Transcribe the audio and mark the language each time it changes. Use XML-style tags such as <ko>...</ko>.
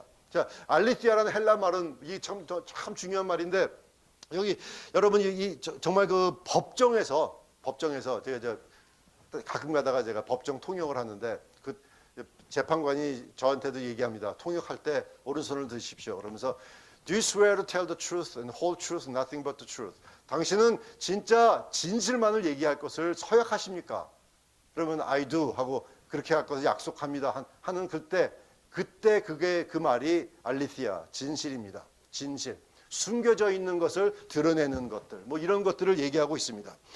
<ko>자, 알리티아라는 헬라 말은 이 참 중요한 말인데 여기 여러분이 정말 그 법정에서 제가 가끔 가다가 제가 법정 통역을 하는데 그 재판관이 저한테도 얘기합니다. 통역할 때 오른손을 드십시오. 그러면서</ko> <en>Do you swear to tell the truth and whole truth, nothing but the truth?</en> <ko>당신은 진짜 진실만을 얘기할 것을 서약하십니까? 그러면</ko> <en>I do</en> <ko>하고 그렇게 할 것을 약속합니다. 하는 그때 그게 그 말이 알리티아, 진실입니다. 진실. 숨겨져 있는 것을 드러내는 것들, 뭐 이런 것들을 얘기하고 있습니다.</ko>